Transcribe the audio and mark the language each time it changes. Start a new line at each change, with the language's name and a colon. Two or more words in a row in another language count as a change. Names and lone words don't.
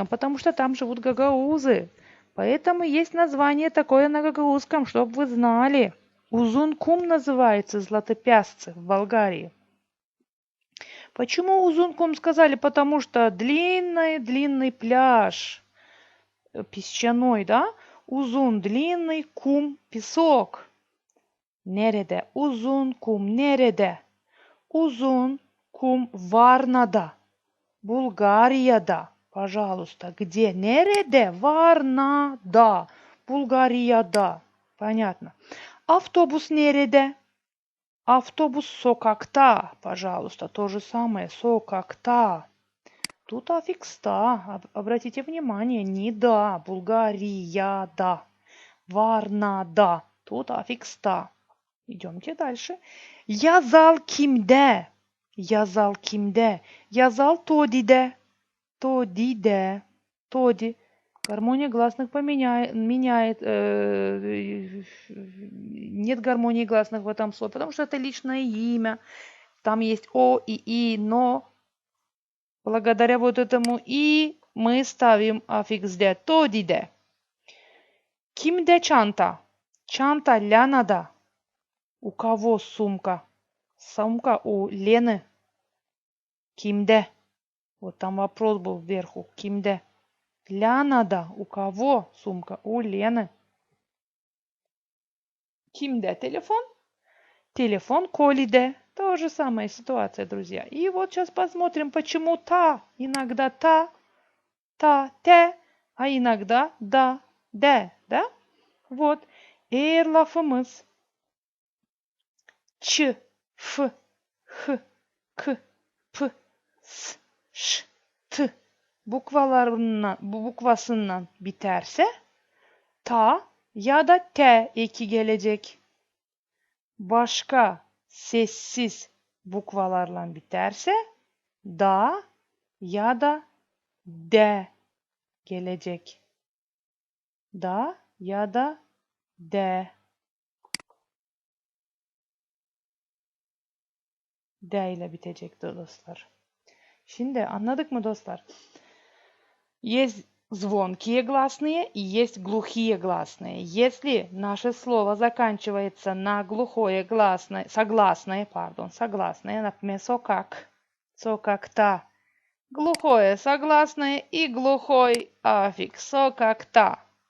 Russian: Потому что там живут гагаузы. Поэтому есть название такое на гагаузском, чтобы вы знали. Uzun kum называется Златопясцы в Болгарии. Почему Uzun kum сказали? Потому что длинный пляж песчаной, да? Uzun длинный, кум песок.
Gagauz: Nerede? Uzun kum nerede? Uzun kum Varna'da. Bulgarияда. Пожалуйста. Где? Nerede? Varna'da.
Russian: Bulgarияда. Понятно.
Gagauz: Автобус nerede? Автобус sokakta.
Russian: Пожалуйста. То же самое. Sokakta. Тут аффикс «та». Обратите внимание. Не «да».
Gagauz: Bulgarияда. Varna'da.
Russian: Тут аффикс «та». Идемте дальше.
Gagauz: Yazal kimde? Yazal kimde? Yazal Todi'de. Todi'de. Тоди.
Russian: Гармония гласных меняет. Нет гармонии гласных в этом слове, потому что это личное имя. Там есть о и и, но благодаря вот этому и мы ставим аффикс де.
Gagauz: Todi'de. Kimde çanta? Çanta Ленa'да.
Russian: У кого сумка? Сумка у Лены. Kimde? Вот там вопрос был вверху.
Gagauz: Kimde? Ленa'да.
Russian: У кого сумка? У Лены.
Gagauz: Kimde? Телефон? Телефон Колиде.
Russian: То же самая ситуация, друзья. И вот сейчас посмотрим, почему та. Иногда та, те, а иногда да, де, да? Вот.
Gagauz: Eğer lafımız Ç, F, H, K, P, S, Ş, T bukvasından biterse ta ya da te eki gelecek. Başka sessiz bukvalarla biterse da ya da de gelecek. Da ya da de. D ile bitecektir dostlar. Şimdi anladık mı dostlar?
Russian: Есть звонкие гласные и есть глухие гласные. Если наше слово заканчивается на глухое гласное, согласное, например, сокак, сокакта, глухое согласное и глухой аффикс, сокакта.